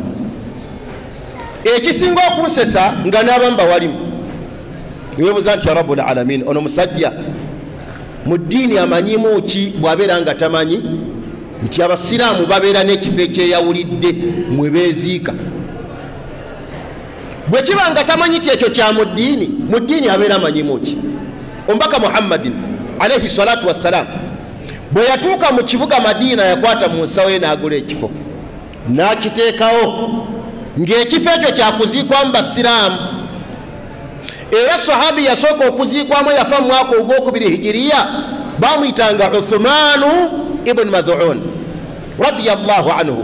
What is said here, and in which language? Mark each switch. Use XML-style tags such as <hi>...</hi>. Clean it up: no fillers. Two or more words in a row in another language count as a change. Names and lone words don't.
<lg>Ekisinga okunsesa nga n'abamu bawalimu webuuza nti</lg> <ar>يا رب العالمين,</ar> <lg>ono musajja mu ddiini amanyimu ki bw'abeera nga tamanyi nti abasiraamu babeera n'ekifo ekyeyawulidde mwe beeziika? Bwe kiba nga tamanyi ti ekyo kya mu ddiini abeera amanyimu ki? Omubaka Muhammadin</lg> <ar>عليه الصلاة والسلام</ar> <lg>bwe yatuuka mu kibuga Madiina yakwata mu nsawo ye n'agula ekifo n'akiteekawo ng'ekifo ekyo kyakuziikwamu basiraamu. Era sahabi yasooka okuziikwamu yafa mu mwaka ogwokubiri hijiriya, bamuyitanga Uthmanu ibn Mad'un</lg> <ar>رضي الله عنه.</ar>